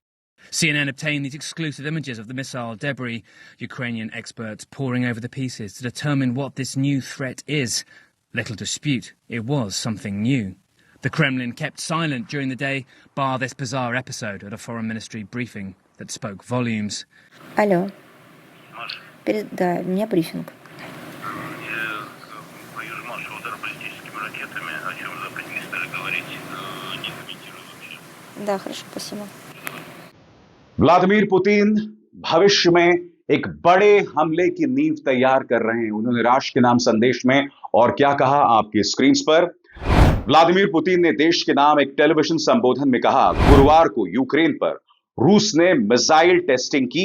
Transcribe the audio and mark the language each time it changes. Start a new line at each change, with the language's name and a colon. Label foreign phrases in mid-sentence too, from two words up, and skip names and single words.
English: CNN obtained these exclusive images of the missile debris, Ukrainian experts poring over the pieces to determine what this new threat is. Little dispute, it was something new. The Kremlin kept silent during the day, bar this bizarre episode at a foreign ministry briefing that spoke volumes.
Russian: Алло. Да, у меня брифинг. Да, хорошо, спасибо.
Hindi: व्लादिमीर पुतिन भविष्य में एक बड़े हमले की नींव तैयार कर रहे हैं। उन्होंने राष्ट्र के नाम संदेश में और क्या कहा आपकी स्क्रीन पर। व्लादिमीर पुतिन ने देश के नाम एक टेलीविजन संबोधन में कहा, गुरुवार को यूक्रेन पर रूस ने मिसाइल टेस्टिंग की।